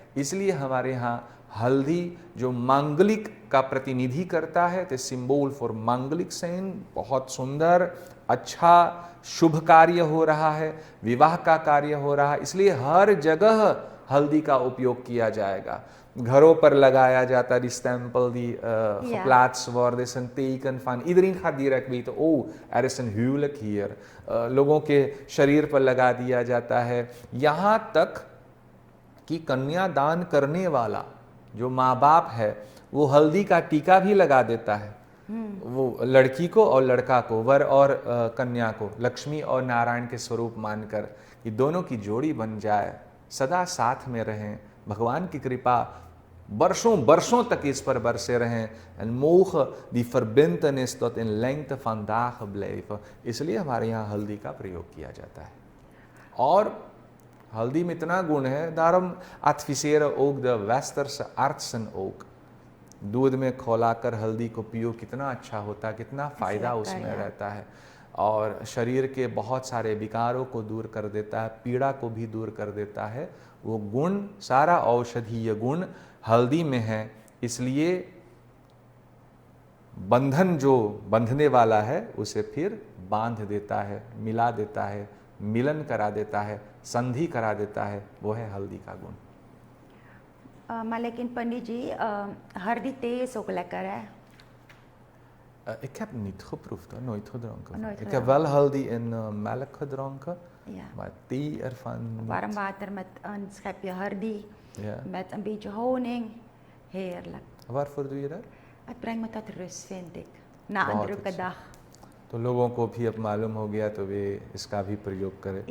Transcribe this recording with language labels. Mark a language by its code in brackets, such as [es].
[hi] इसलिए हमारे यहाँ हल्दी जो मांगलिक का प्रतिनिधि करता है, [en] the symbol for mangalik सेन, [hi] बहुत सुंदर, अच्छा, शुभ कार्य हो रहा है, विवाह का कार्य हो रहा है, इसलिए हर जगह हल्दी का उपयोग किया जाएगा। घरों पर लगाया जाता है, [nl] die stempel die geplaatst worden, is een teken van iedereen gaat direct weten, oh, er is een huwelijk hier। [hi] लोगों के शरीर पर लगा दिया जाता है। यहाँ तक कि कन्यादान करने वाला जो माँ बाप है वो हल्दी का टीका भी लगा देता है, वो लड़की को और लड़का को, वर और कन्या को लक्ष्मी और नारायण के स्वरूप मानकर कि दोनों की जोड़ी बन जाए, सदा साथ में रहें, भगवान की कृपा वर्षों वर्षों तक इस पर बरसे रहें। [nl] En mogen die verbintenis tot in lengte van dagen blijven। [hi] इसलिए हमारे यहाँ हल्दी का प्रयोग किया जाता है। और हल्दी में इतना गुण है, [nl] daarom adviseren ook de westerse artsen ook, [hi] दूध में खौलाकर हल्दी को पियो, कितना अच्छा होता है, कितना फायदा उसमें रहता है। और शरीर के बहुत सारे विकारों को दूर कर देता है, पीड़ा को भी दूर कर देता है। वो गुण, सारा औषधीय गुण हल्दी में है, इसलिए बंधन जो बंधने वाला है उसे फिर बांध देता है, मिला देता है, मिलन करा देता है, संधि करा देता है, वो है हल्दी का गुण। [nl] Maar lekker पंडित जी, हल्दी thee is ook lekker hè? Ik heb niet geproefd, hoor. Nooit gedronken. Nooit Ik gedronken. heb wel haldi in melk gedronken, Ja. maar thee ervan niet. Warm water met een schepje hardy, Ja. met een beetje honing. Heerlijk. Waarvoor doe je dat? Het brengt me tot rust, vind ik. Na een [hi] बहुत [nl] drukke [hi] अच्छा। [nl] dag. [hi] तो लोगों को भी अब मालूम हो गया तो वे इसका भी प्रयोग करें।